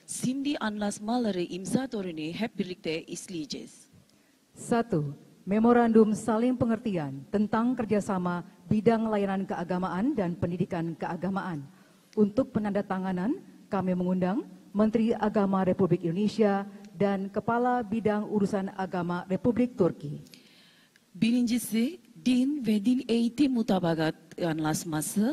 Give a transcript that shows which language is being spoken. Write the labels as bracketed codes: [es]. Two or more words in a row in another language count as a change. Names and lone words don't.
[tr] Şimdi anlaşmaları imza töreni hep birlikte izleyeceğiz. 1. [id] Memorandum saling pengertian tentang kerjasama bidang layanan keagamaan dan pendidikan keagamaan. Untuk penandatanganan, kami mengundang Menteri Agama Republik Indonesia dan Kepala Bidang Urusan Agama Republik Turki. [tr] Birincisi, din ve din eğitim mutabakat anlaşması.